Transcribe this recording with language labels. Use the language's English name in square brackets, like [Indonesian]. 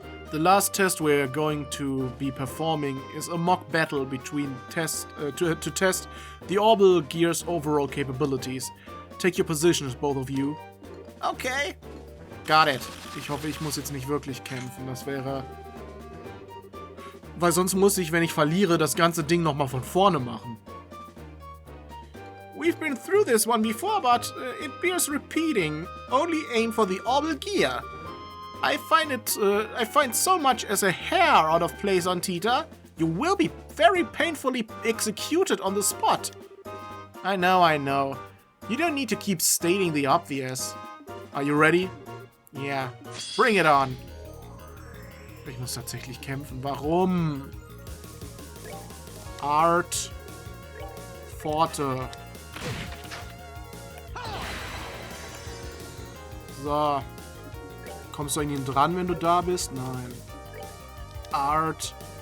[English] The last test we're going to be performing is a mock battle between to test the Orbal gear's overall capabilities. Take your positions, both of you. Okay. Got it. [German] Ich hoffe, ich muss jetzt nicht wirklich kämpfen. Das wäre... Weil sonst muss ich, wenn ich verliere, das ganze Ding nochmal von vorne machen. [English] We've been through this one before, but it bears repeating. Only aim for the Orbal gear. I find so much as a hair out of place on Tita. You will be very painfully executed on the spot. I know. You don't need to keep stating the obvious. Are you ready? Yeah. Bring it on. [German] Ich muss tatsächlich kämpfen. Warum? Art. Pforte. So. Kommst du an ihn dran, wenn du da bist? Nein. Art.